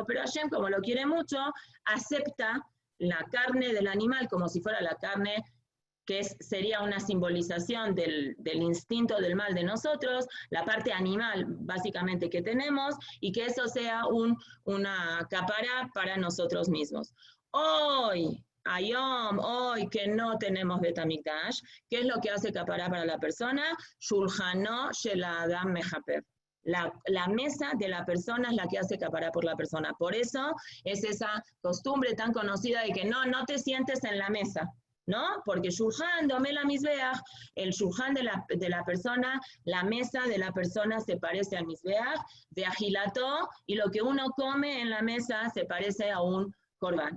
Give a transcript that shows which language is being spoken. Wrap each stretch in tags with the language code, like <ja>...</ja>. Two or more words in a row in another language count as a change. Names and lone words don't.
<es>Pero Hashem, como lo quiere mucho, acepta la carne del animal como si fuera la carne que sería una simbolización del instinto del mal de nosotros, la parte animal básicamente que tenemos, y que eso sea una capará para nosotros mismos. Hoy que no tenemos Bet HaMikdash, ¿qué es lo que hace capará para la persona?</es> <he>שולחנו של אדם מכפר.</he> <es>La mesa de la persona es la que hace capará por la persona. Por eso es esa costumbre tan conocida de que no te sientes en la mesa, ¿no? Porque</es> <he>שולחן דומה למזבח,</he> <es>el Shulchan de la persona, la mesa de la persona se parece al Mizbeach, de Ajilató, y lo que uno come en la mesa se parece a un Corbán.</es>